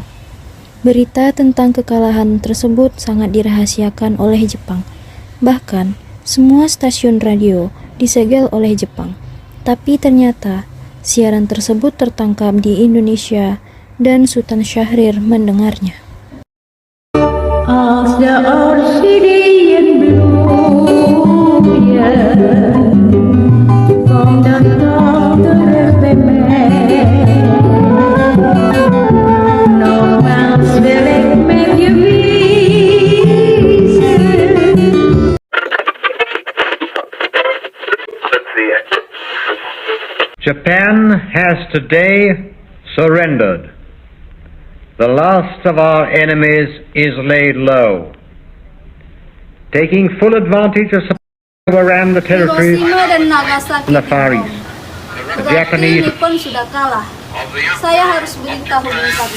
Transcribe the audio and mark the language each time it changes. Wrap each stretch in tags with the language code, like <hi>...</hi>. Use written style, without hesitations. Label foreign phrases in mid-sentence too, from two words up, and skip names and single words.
<id>Berita tentang kekalahan tersebut sangat dirahasiakan oleh Jepang. Bahkan, semua stasiun radio disegel oleh Jepang. Tapi ternyata, siaran tersebut tertangkap di Indonesia dan Sultan Syahrir mendengarnya.</id> <nl>Als de orchideeën bloeien, kom dan toch terug bij mij. Nogmaals wil ik met je wezen.</nl> <en>Japan has today surrendered. The last of our enemies is laid low. Taking full advantage of overran the territories</en> <id>Hiroshima dan Nagasaki</id> <en>in the Far East. The</en> <id>berarti</id> <en>Japanese</en> <id>Nippon sudah kalah. Saya harus beritahu kami.</id>